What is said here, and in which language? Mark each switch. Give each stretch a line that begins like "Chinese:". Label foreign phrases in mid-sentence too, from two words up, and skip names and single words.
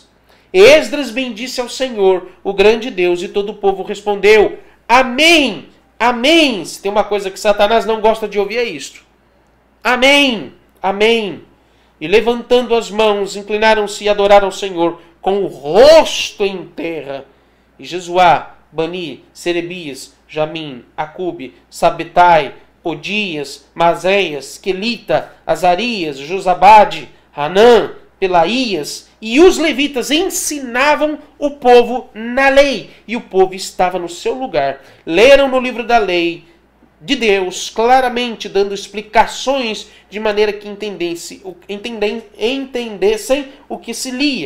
Portuguese: Esdras bendisse ao Senhor, o grande Deus, e todo o povo respondeu: amém, amém. Se tem uma coisa que Satanás não gosta de ouvir, é isto: amém, amém. E levantando as mãos, inclinaram-se e adoraram ao Senhor com o rosto em terra. E Jesuá, Bani, Serebias, Jamim, Acube, Sabetai, Odias, Maséias, Quelita, Azarias, Josabade, Hanã, Pelaías e os levitas ensinavam o povo na lei. E o povo estava no seu lugar. Leram no livro da lei de Deus, claramente dando explicações de maneira que entendessem o que se lia.